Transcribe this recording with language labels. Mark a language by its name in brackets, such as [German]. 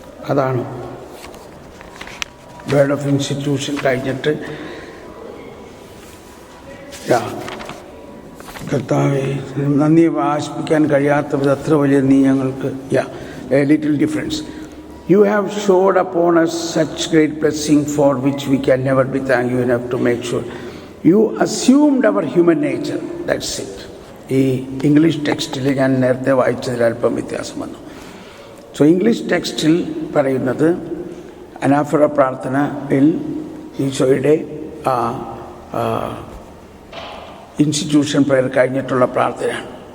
[Malayalam] അതാണ് word of institution കഴിഞ്ഞിട്ട് കർത്താവെ, നന്ദി ആശിപ്പിക്കാൻ കഴിയാത്ത വിധം അത്ര വലിയ നീ ഞങ്ങൾക്ക്. [English] A little difference. You have showed upon us such great blessing for which we can never be thankful enough to make sure. You assumed our human nature. That's it. [Malayalam] ഈ ഇംഗ്ലീഷ് ടെക്സ്റ്റിൽ ഞാൻ നേരത്തെ വായിച്ചതിൽ അല്പം വ്യത്യാസം വന്നു. സോ ഇംഗ്ലീഷ് ടെക്സ്റ്റിൽ പറയുന്നത് അനാഫറ പ്രാർത്ഥനയിൽ ഈശോയുടെ ഇൻസ്റ്റിറ്റ്യൂഷൻ പ്രയർ കഴിഞ്ഞിട്ടുള്ള പ്രാർത്ഥനയാണ്.